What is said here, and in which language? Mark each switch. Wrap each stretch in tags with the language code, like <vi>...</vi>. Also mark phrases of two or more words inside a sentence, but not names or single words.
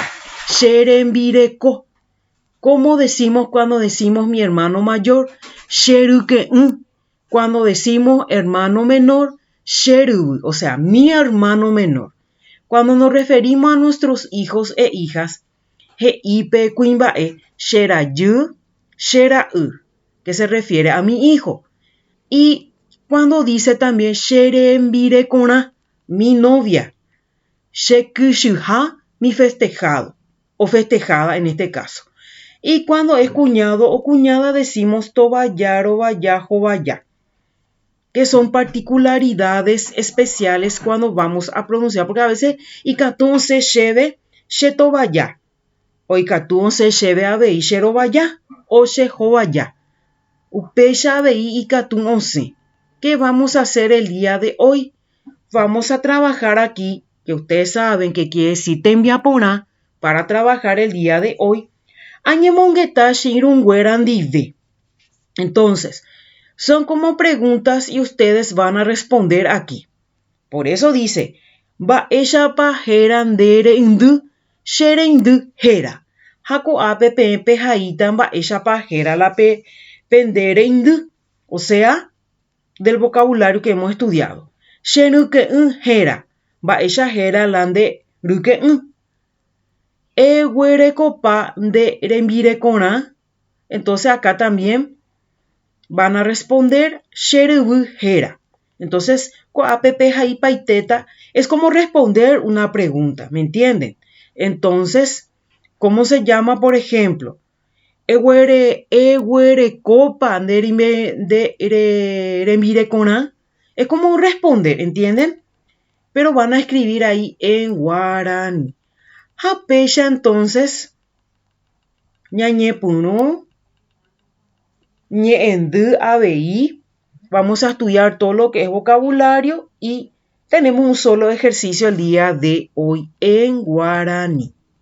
<gn>Cherembireko.</gn> <es>¿Cómo decimos cuando decimos mi hermano mayor?</es> <gn>Cheryke'ỹ.</gn> <es>Cuando decimos hermano menor, cheryvy, o sea, mi hermano menor. Cuando nos referimos a nuestros hijos e hijas,</es> <gn>he'ípe kuimba'e, cherajy, chera'y,</gn> <es>que se refiere a mi hijo. Y cuando dice también cherembirekorã, mi novia, chekychyha, mi festejado, o festejada en este caso. Y cuando es cuñado o cuñada decimos</es> <gn>tovaya, rovaya, jovaya,</gn> <es>que son particularidades especiales cuando vamos a pronunciar, porque a veces</es> <gn>ikatún se cheve chetovaya, o ikatún se cheve avei cherovaya, o chejovaya, upéicha avei ikatún osẽ.</gn> <es>¿Qué vamos a hacer el día de hoy? Vamos a trabajar aquí, que ustedes saben que quiere decir tembiaporã, para trabajar el día de hoy.</es> <gn>Añemongeta shirunguera ndive.</gn> <es>Entonces, son como preguntas y ustedes van a responder aquí. Por eso dice,</es> <gn>mba'éichapa héra ndereindy, chereindý héra. Ha ko'ápe peẽ pehaíta mba'éichapa héra la pendereindy,</gn> <es>o sea, del vocabulario que hemos estudiado.</es> <gn>Cheryke'ỹ héra, mba'éicha héra la nderyke'ỹ. Eguerekopa nderembirekorã.</gn> <es>Entonces acá también van a responder cheryvy héra. Entonces,</es> <gn>ko'ápe pehai paiteta</gn> <es>es como responder una pregunta, ¿me entienden? Entonces, ¿cómo se llama, por ejemplo?</es> <gn>Eguerekopa nderembirekorã.</gn> <es>Es como responder, ¿entienden? Pero van a escribir ahí en guaraní.</es> <gn>Hapéicha entonces, ñañepyrũ, ñe'ẽndy avei.</gn> <es>Vamos a estudiar todo lo que es vocabulario y tenemos un solo ejercicio el día de hoy en guaraní.</es>